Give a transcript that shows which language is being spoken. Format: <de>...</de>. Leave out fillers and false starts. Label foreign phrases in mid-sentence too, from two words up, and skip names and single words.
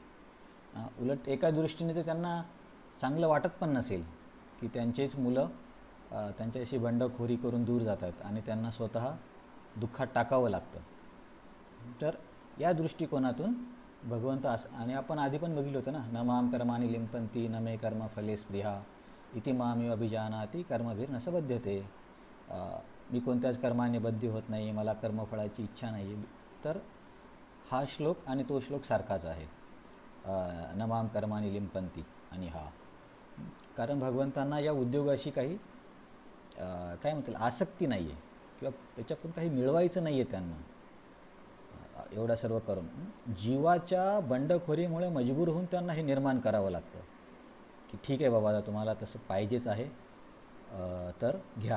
<mr>उलट एका दृष्टीने ते त्यांना चांगलं वाटत पण नसेल की त्यांचेच मुलं त्यांच्याशी बंडखोरी करून दूर जातात आणि त्यांना स्वतः दुःखात टाकावं लागतं. तर या दृष्टिकोनातून भगवंत आणि आपण आधी पण बघितलं होतं ना,</mr> <sa>न माम कर्माणि लिंपंती न मे कर्म फले स्पृहा इति मामेव अभिजानाति कर्मभिर न सबध्यते.</sa> <mr>मी कोणत्याच कर्माने बद्ध होत नाही, मला कर्मफळाची इच्छा नाही. तर हा श्लोक आणि तो श्लोक सारखाच आहे,</mr> <sa>न माम कर्माणि लिंपंती</sa> <mr>आणि हा. कारण भगवंतांना या उद्योगाशी काही काय म्हणतील आसक्ती नाही आहे किंवा त्याच्यातून काही मिळवायचं नाही आहे त्यांना. एवढा सर्व करून जीवाच्या बंडखोरीमुळे मजबूर होऊन त्यांना हे निर्माण करावं लागतं की ठीक आहे बाबा, तुम्हाला तसं पाहिजेच आहे तर घ्या.</mr>